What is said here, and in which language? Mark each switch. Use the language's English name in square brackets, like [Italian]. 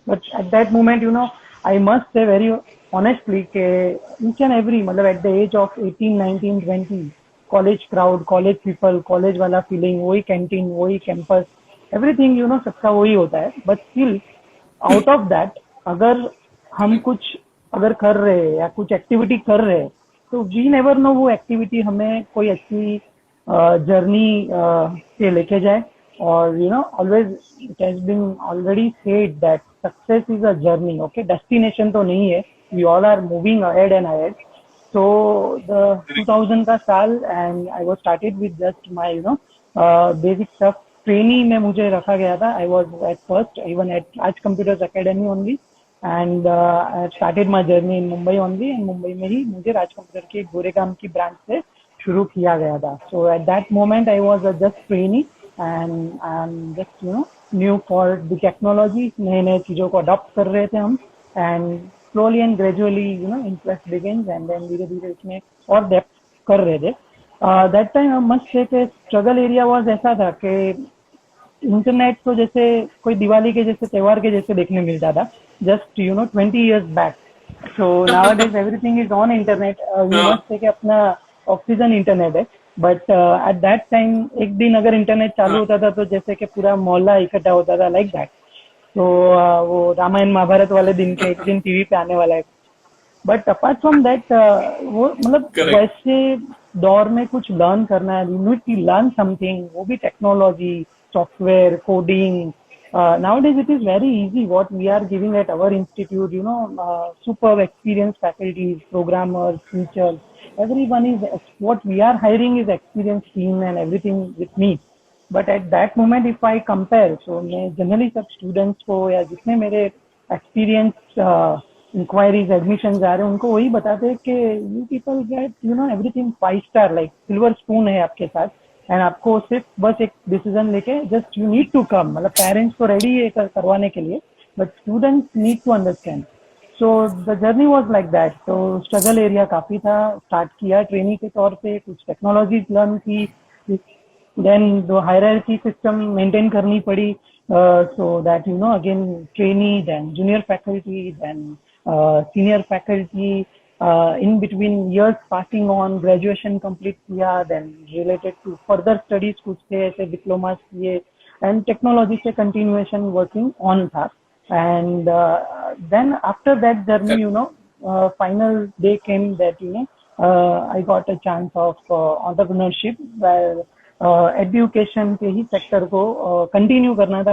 [English] But at that moment, I must say very honestly कि each and every, मतलब at the age of 18, 19, 20, college crowd, college people, college वाला feeling, वही canteen, वही campus, everything [Hindi] सबका वही होता है। [English] But still out of that, अगर [Hindi] हम कुछ अगर कर रहे हैं या कुछ एक्टिविटी कर रहे हैं, तो [English] we never know [Hindi] वो एक्टिविटी हमें कोई अच्छी जर्नी पे लेके जाए. [English] और always it has been already said that success is a journey. Okay, [Hindi] destination तो नहीं है. [English] We all are moving ahead and ahead. So the 2000 [Hindi] का साल, [English] and I was started with just my basic stuff. [Hindi] Trainee में मुझे रखा गया था. [English] I was at first even at Raj Computers Academy only, and I started my journey in Mumbai only. [Hindi] And Mumbai में ही मुझे राज computer के गोरेगाम की ब्रांच से शुरू किया गया था. [English] So at that moment I was just trainee, and I'm just new for the technology. [Hindi] नए नए चीजों को अडॉप्ट कर रहे थे हम, [English] and slowly and gradually interest begins, and then [Hindi] धीरे धीरे इसमें और डेप्थ कर रहे थे. [English] That time I must say [Hindi] कि स्ट्रगल एरिया वाज ऐसा था कि इंटरनेट तो जैसे कोई दिवाली के जैसे त्योहार के जैसे देखने मिलता था, [English] Just 20 years बैक. So nowadays everything is on internet. You must say [Hindi] कि अपना ऑक्सीजन इंटरनेट है, [English] but at that time [Hindi] एक दिन अगर इंटरनेट चालू होता था तो जैसे कि पूरा मोहल्ला इकट्ठा होता था, [English] Like that. [Hindi] तो वो रामायण महाभारत वाले दिन के एक दिन टीवी पे आने वाला है. [English] but apart from that [Hindi] वो मतलब वैसे दौर में कुछ [English] learn [Hindi] करना है, [English] you need to learn something, [Hindi] वो भी [English] Technology, software, coding. Nowadays it is very easy what we are giving at our institute, superb experienced faculties, programmers, teachers, everyone is, what we are hiring is experienced team and everything with me. But at that moment if I compare, so [Hindi] मैं generally सब students को या जितने मेरे experience inquiries, admissions आ रहे हैं, उनको वही बताते हैं कि [English] you people get everything 5 star, like silver spoon [Hindi] है आपके साथ, एंड आपको सिर्फ बस एक डिसीजन लेके [English] Just you need to come. [Hindi] मतलब पेरेंट्स तो रेडी है करवाने के लिए, [English] But students need to understand. So the journey was like that. [Hindi] तो स्ट्रगल एरिया काफी था. स्टार्ट किया ट्रेनिंग के तौर पे, कुछ टेक्नोलॉजी लर्न की, देन दो हायरार्की सिस्टम मेंटेन करनी पड़ी. [English] So that again trainee, then junior faculty, then senior faculty. In between years passing on, graduation complete किया, then related to further studies [Hindi] कुछ थे ऐसे [English] diplomas किए, and technology से continuation working on था. And then after that journey, final day came that I got a chance of entrepreneurship, where education के ही sector [Hindi] को continue करना था.